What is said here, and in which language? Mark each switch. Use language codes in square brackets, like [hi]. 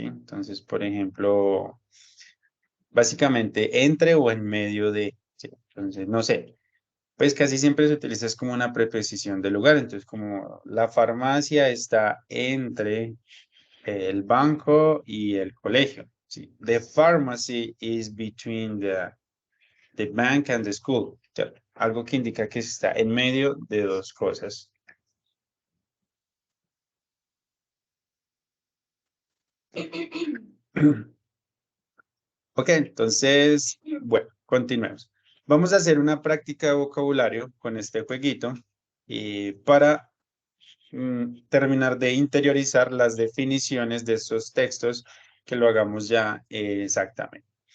[es] Entonces, por ejemplo, básicamente entre o en medio de, ¿sí? Entonces, no sé, pues casi siempre se utiliza es como una preposición de lugar, entonces como la farmacia está entre el banco y el colegio, ¿sí? [en] The pharmacy is between the bank and the school, [es] ¿sí? Algo que indica que está en medio de dos cosas. Ok, entonces, bueno, continuemos. Vamos a hacer una práctica de vocabulario con este jueguito y para terminar de interiorizar las definiciones de estos textos, que lo hagamos ya exactamente.